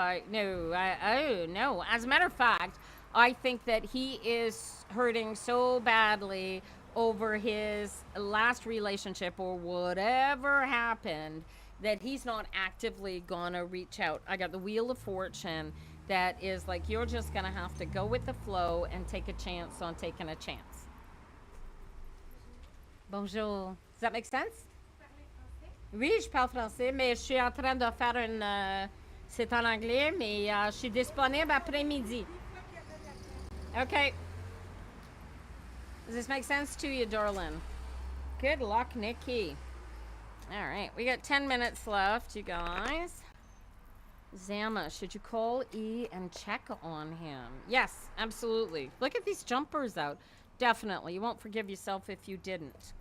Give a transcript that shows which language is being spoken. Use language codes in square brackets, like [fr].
[en] No. As a matter of fact, I think that he is hurting so badly over his last relationship or whatever happened that he's not actively gonna reach out. I got the Wheel of Fortune that is like, you're just gonna have to go with the flow and take a chance on taking a chance. [fr] Bonjour. [en] Does that make sense? [fr] Oui, je parle français, mais je suis en train de faire une... c'est en anglais, mais je suis disponible après-midi. [en] Okay. Does this make sense to you, darling? Good luck, Nikki. All right, we got 10 minutes left, you guys. Zama, should you call E and check on him? Yes, absolutely. Look at these jumpers out. Definitely. You won't forgive yourself if you didn't.